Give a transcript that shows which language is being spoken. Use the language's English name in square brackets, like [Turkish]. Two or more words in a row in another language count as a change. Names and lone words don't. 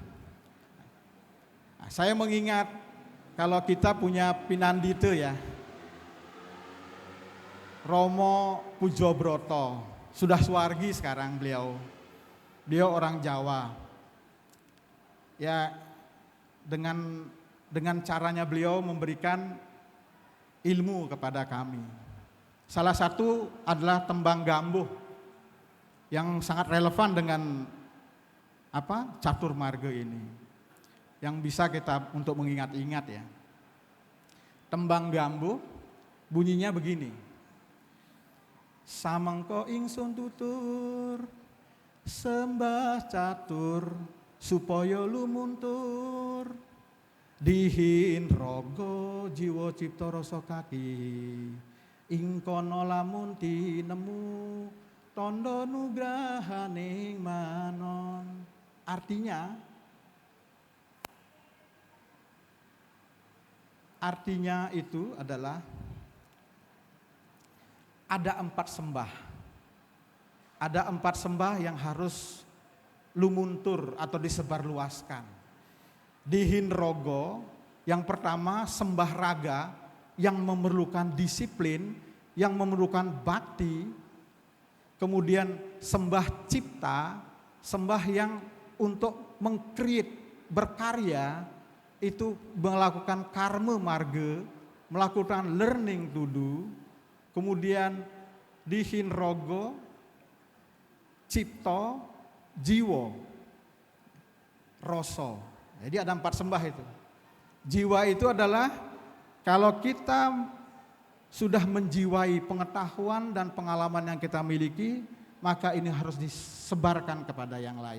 [Indonesian] Nah, saya mengingat kalau kita punya pinandite ya, Romo Pujobroto, sudah suwargi sekarang beliau orang Jawa. Ya, dengan caranya beliau memberikan ilmu kepada kami. Salah satu adalah tembang gambuh yang sangat relevan dengan catur marga ini, yang bisa kita untuk mengingat-ingat ya. Tembang gambuh bunyinya begini. [Javanese] Samangko ingsun tutur sembah catur supaya lumuntur dihin rogo jiwa cipta rasa kaki ing kono lamun tinemu tondo nugrahaning manon. [Indonesian] Artinya itu adalah ada 4 sembah. Ada 4 sembah yang harus lumuntur atau disebarluaskan. [Javanese] Dihin rogo, [Indonesian] yang pertama sembah raga yang memerlukan disiplin, yang memerlukan bakti. Kemudian sembah cipta, sembah yang untuk mengkreat, berkarya, itu melakukan karma marga, melakukan [English] learning to do. [Javanese] Kemudian dihin rogo, cipto, jiwo, roso. [Indonesian] Jadi ada 4 sembah itu. Jiwa itu adalah kalau kita sudah menjiwai pengetahuan dan pengalaman yang kita miliki, maka ini harus disebarkan kepada yang lain.